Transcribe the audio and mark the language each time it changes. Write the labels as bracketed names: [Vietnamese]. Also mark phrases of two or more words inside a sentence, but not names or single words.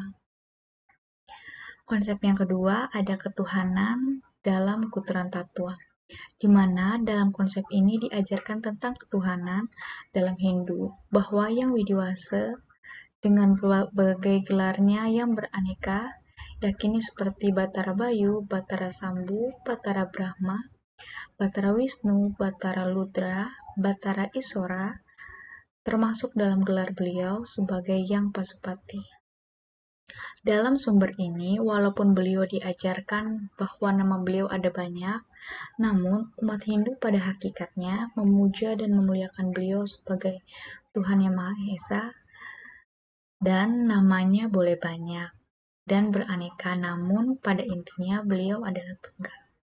[Indonesian] Konsep yang kedua ada ketuhanan dalam Kuturan Tatwa, di mana dalam konsep ini diajarkan tentang ketuhanan dalam Hindu, bahwa Yang Widiwasa dengan berbagai gelarnya yang beraneka, yakini seperti Batara Bayu, Batara Sambu, Batara Brahma, Batara Wisnu, Batara Ludra, Batara Isora, termasuk dalam gelar beliau sebagai Yang Pasupati. Dalam sumber ini, walaupun beliau diajarkan bahwa nama beliau ada banyak, namun umat Hindu pada hakikatnya memuja dan memuliakan beliau sebagai Tuhan Yang Maha Esa, dan namanya boleh banyak dan beraneka, namun pada intinya beliau adalah tunggal.